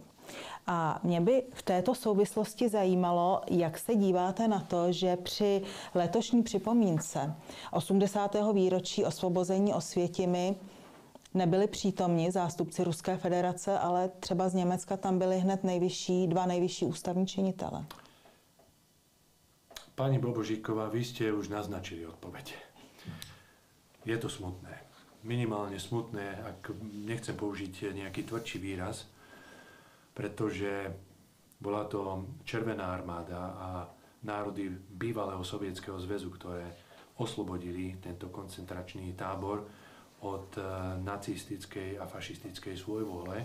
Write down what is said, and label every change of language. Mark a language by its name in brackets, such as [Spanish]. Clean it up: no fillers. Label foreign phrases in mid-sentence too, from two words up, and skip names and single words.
[Czech] A mě by v této souvislosti zajímalo, jak se díváte na to, že při letošní připomínce 80. výročí osvobození Osvětimi nebyli přítomni zástupci Ruské federace, ale třeba z Německa tam byli hned dva nejvyšší ústavní činitele. [Slovak] Pani Bobožíková, vy ste už naznačili odpoveď. Je to smutné. Minimálne smutné, ak nechcem použiť nejaký tvrdší výraz, pretože bola to Červená armáda a národy bývalého Sovietskeho zväzu, ktoré oslobodili tento koncentračný tábor od nacistickej a fašistickej svojvôle.